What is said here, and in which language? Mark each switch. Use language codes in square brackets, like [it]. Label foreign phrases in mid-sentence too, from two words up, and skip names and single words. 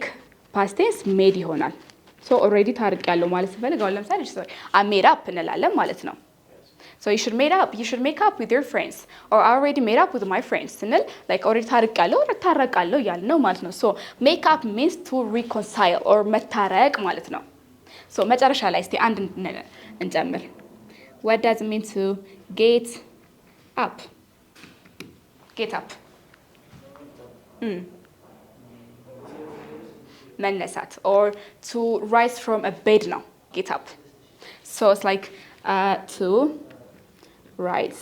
[en] past tense made [am] ይሆናል [en] so already [am] ታርቄያለሁ ማለት ሲፈልግ አሁን ለምሳሌ [en] I made up [am] እንላለን ማለት ነው [en] so you should make up with your friends or I already made up with my friends ስንል like already ታርቄያለሁ or [am] ታረቃለሁ ያልን ነው ማለት ነው [en] so make up means to reconcile or [am] መታረቅ ማለት ነው [en] so [am] መጨረሻ ላይ እስቲ አንድ እንጨምር [en] what does it mean to get up መነሳት or to rise from a bed ነው get up. So it's like to rise.